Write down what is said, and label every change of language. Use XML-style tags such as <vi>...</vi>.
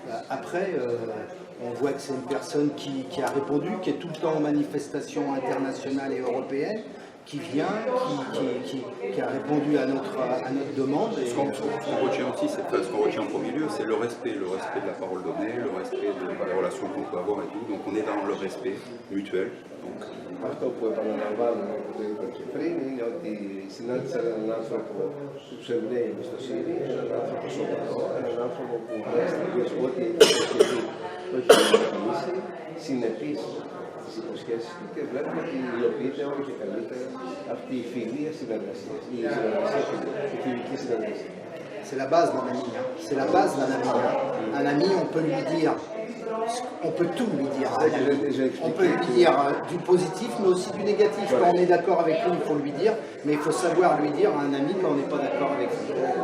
<fr>Après, on voit que c'est une personne qui a répondu, qui est tout le temps en manifestation internationale et européenne, qui vient, qui a répondu à notre demande. Ce qu'on retient aussi, ce qu'on retient en premier lieu, c'est le respect de la parole donnée, le respect des relations qu'on peut avoir et tout. Donc on est dans le respect mutuel.</fr> <el>Αυτό που επαναλαμβάνουμε από το είπε και πριν είναι ότι συνάντησα έναν άνθρωπο που του εμπνέει η εμπιστοσύνη, έναν άνθρωπο σοβαρό, έναν άνθρωπο που μέχρι στιγμής ό,τι έχει ξεκινήσει, συνεπής στις υποσχέσεις του και βλέπουμε ότι υλοποιείται όλο και καλύτερα αυτή η φιλία συνεργασία, η φιλική συνεργασία.</el> <fr>C'est la base d'un ami. C'est la base d'un ami. Un ami, on peut lui dire, on peut tout lui dire. On peut lui dire du positif, mais aussi du négatif. Quand on est d'accord avec lui, il faut lui dire, mais il faut savoir lui dire à un ami quand on n'est pas d'accord avec lui.</fr>